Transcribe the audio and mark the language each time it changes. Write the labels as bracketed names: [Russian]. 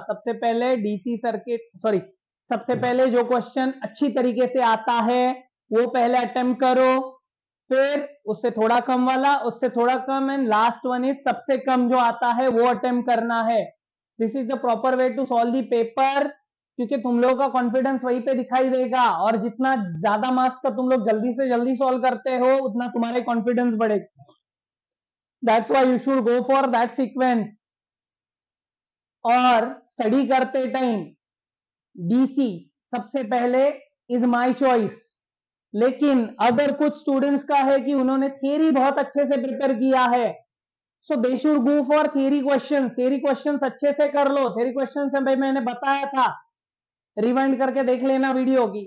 [Hindi] सबसे पहले DC circuit, sorry, सबसे पहले जो क्वेश्चन अच्छी तरीके से आता है वो पहले अटेम्प्ट करो, फिर उससे थोड़ा कम वाला, उससे थोड़ा कम, [English] and last one is [Hindi] सबसे कम जो आता है वो अटेम्प्ट करना है। [English] this is the proper way to solve the paper, [Hindi] क्योंकि तुम लोगों का कॉन्फिडेंस वहीं पे दिखाई देगा, और जितना ज्यादा मार्क्स का तुम लोग जल्दी से जल्दी सॉल्व करते हो उतना तुम्हारा कॉन्फिडेंस बढ़ेगा। [English] That's why you should go for that sequence. [Hindi] और स्टडी करते टाइम डीसी सबसे पहले इज माय चॉइस, लेकिन अगर कुछ स्टूडेंट्स का है कि उन्होंने थियरी बहुत अच्छे से प्रिपेयर किया है, [English] So they should go for theory questions. [Hindi] Theory questions अच्छे से कर लो। थियरी क्वेश्चंस भाई मैंने बताया था, रिवाइंड करके देख लेना वीडियो की।